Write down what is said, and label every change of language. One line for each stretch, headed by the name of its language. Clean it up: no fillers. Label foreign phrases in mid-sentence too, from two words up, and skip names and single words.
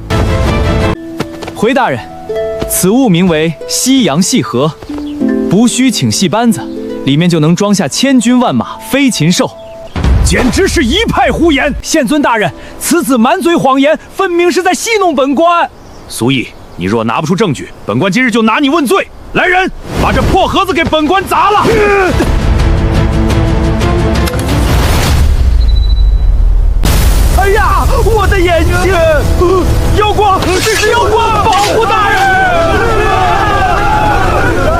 Chinese: 回大人，此物名為西洋細盒，不需請細班子，裡面就能裝下千軍萬馬、飛禽獸。簡直是一派胡言！縣尊大人，此子滿嘴謊言，分明是在戲弄本官。蘇毅，你若拿不出證據，本官今日就拿你問罪。來人，把這破盒子給本官砸了！哎呀，我的眼睛！妖光，這是妖光！保護大人！